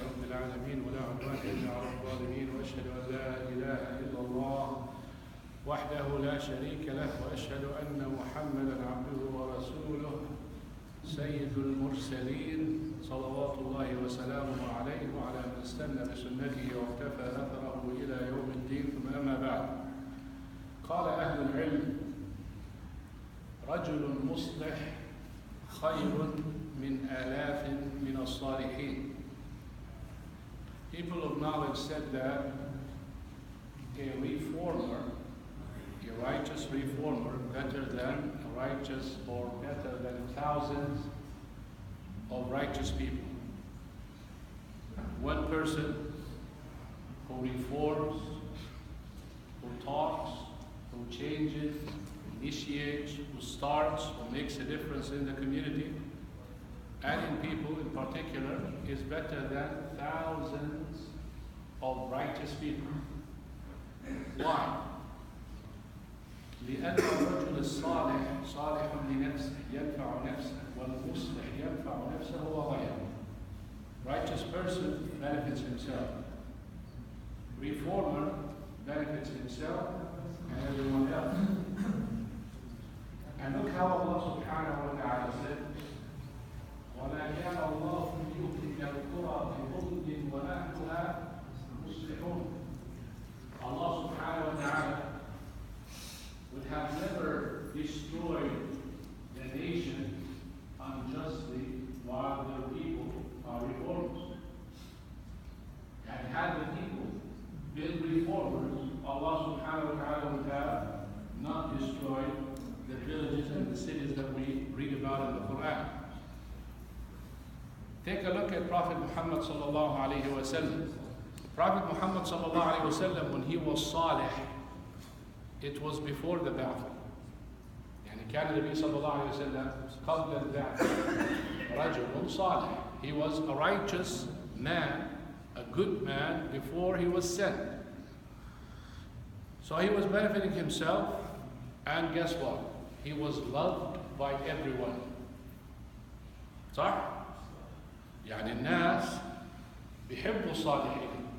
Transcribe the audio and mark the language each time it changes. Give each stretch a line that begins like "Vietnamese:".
Arabic: العالمين ولا عدوان إلا على الظالمين وأشهد أن لا إله إلا الله وحده لا شريك له وأشهد أن محمدا عبده ورسوله سيد المرسلين صلوات الله وسلامه عليه وعلى من استنى بسنته واقتفى أثره إلى يوم الدين. ثم أما بعد، قال أهل العلم: رجل مصلح خير من آلاف من الصالحين.
English: People of knowledge said that a reformer, a righteous reformer, better than a righteous or better than thousands of righteous people. One person who reforms, who talks, who changes, initiates, who starts, who makes a difference in the community and in people in particular, is better than thousands of righteous people. Why?
Arabic: لأن الرجل الصالح صالح لنفسه ينفع نفسه والمصلح ينفع نفسه وغيره.
English: Righteous person benefits himself. Reformer benefits himself and everyone else. And look how Allah subhanahu wa ta'ala said,
Arabic: وَمَا كَانَ اللَّهُ لِيُهْلِكَ الْقُرَى بِظُلْمٍ وَأَهْلُهَا مُصْلِحُونَ.
English: Allah subhanahu wa ta'ala would have never destroyed the nation unjustly while the people are reformers. And had the people been reformers, Allah subhanahu wa ta'ala would have not destroyed the villages and the cities that we read about in the Quran. Take a look at Prophet Muhammad sallallahu alayhi wa sallam. Prophet Muhammad sallallahu alayhi wa sallam, when he was Salih, it was before the Ba'ath.
Arabic: يعني كان النبي صلى الله عليه وسلم قبل البعث رجل صالح.
English: He was a righteous man, a good man before he was sent. So he was benefiting himself, and guess what? He was loved by everyone.
Arabic: صح؟ يعني الناس بيحبوا الصالحين.